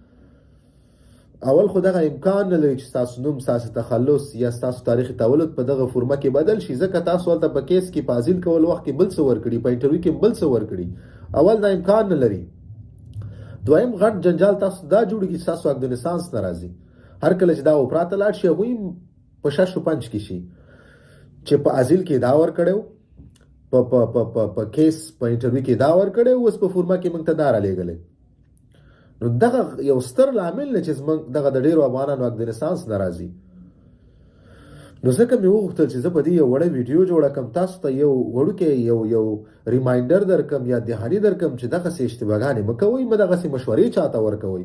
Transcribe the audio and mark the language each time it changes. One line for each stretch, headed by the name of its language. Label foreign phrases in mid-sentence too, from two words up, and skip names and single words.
Pashto: اول خو دغه امکان نه لري چې ستاسو نوم، ستاسو تخلص یا ستاسو تاریخ تولد په دغه فورمه کې بدل شي، ځکه تاسو هلته په کیس کې په ازیل کول وخت کې بل څه ورکړي، په انټرویو کې بل څه ورکړي. اول دا امکان نه لري. دویم غټ جنجال تاسو دا جوړېږي چې تاسو اګدونسانس نه راځي. هر کله چې دا اوپرا ته لاړ شي، هغوی په شش و پنج کې شي چې په ازیل کې دا ورکړی، په کیس په انټرویو کې دا ورکړی، اوس په فورمه کې موږ ته دا رالیږلی. نو دغه یو ستر لامل نه چې زموږ دغه د ډېرو افغانانو اګدونسانس نه راځي. نو ځکه مې وغوښتل چې زه په دې یو وړه ویډیو جوړه کړم، تاسو ته یو وړوکی یو ریمایندر درکړم یا دهاني درکړم چې دغسې اشتباهګانې مه کوئ، مه دغسې مشورې چاته ورکوئ.